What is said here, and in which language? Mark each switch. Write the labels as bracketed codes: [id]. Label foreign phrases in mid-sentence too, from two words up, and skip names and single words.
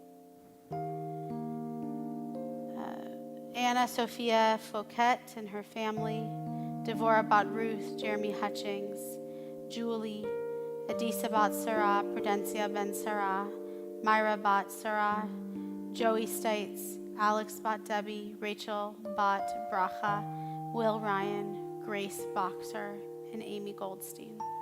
[en] Anna Sophia Fouquet and her family, Devorah Bat Ruth, Jeremy Hutchings, Julie, Adisa Bat Sarah, Prudencia Ben Sarah, Myra Bat Sarah, Joey Stites, Alex Bat Debbie, Rachel Bat Bracha, Will Ryan, Grace Boxer, and Amy Goldstein.